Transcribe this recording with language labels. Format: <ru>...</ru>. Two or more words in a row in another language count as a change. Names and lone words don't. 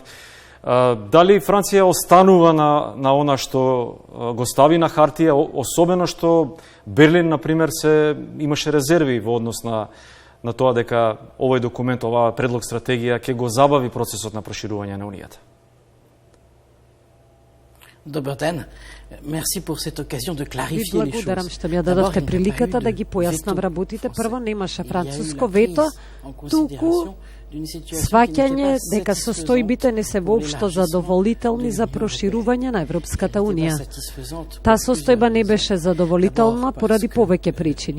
<mk>Дали Франција останува на она што го стави на хартија, особено што Берлин, например, имаше резерви во однос на тоа дека овој документ, оваа предлог стратегија ќе го забави процесот на проширување на Унијата? Добар ден.</mk> <fr>Мерси pour cette occasion de clarifier les choses.</fr> <mk>Благодарам што ми дадовте приликата да ги појаснам работите. Прво, немаше француско вето, туку сваќање дека состојбите не се воопшто задоволителни за проширување на Европската Унија. Таа состојба не беше задоволителна поради повеќе причини.</mk>